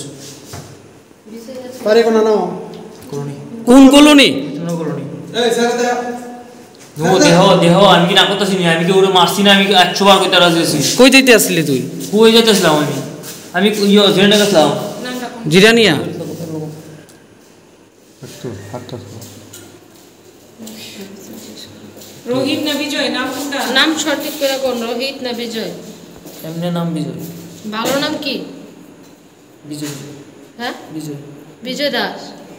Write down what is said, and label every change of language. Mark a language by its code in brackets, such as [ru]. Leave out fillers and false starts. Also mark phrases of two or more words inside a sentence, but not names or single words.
[bn] পারে কোন নাম কলোনি কোন কলোনি বিষ্ণু কলোনি এই স্যার দেহ দেহ আমি কি না করতেছি না আমি কি ওরে মারছি না আমি 100 বার কইতে রাজি আছি কই যাইতে আসলি তুই কই যাইতেছিলাম আমি ইয়া জেনে গেছিলাম জিরানিয়া রোহিত না বিজয় নাম কোনটা নাম সঠিক করে কোন রোহিত না বিজয় এমনি নাম বিজয় ভালো নাম কি বিজয় হ্যাঁ বিজয় বিজয় দাস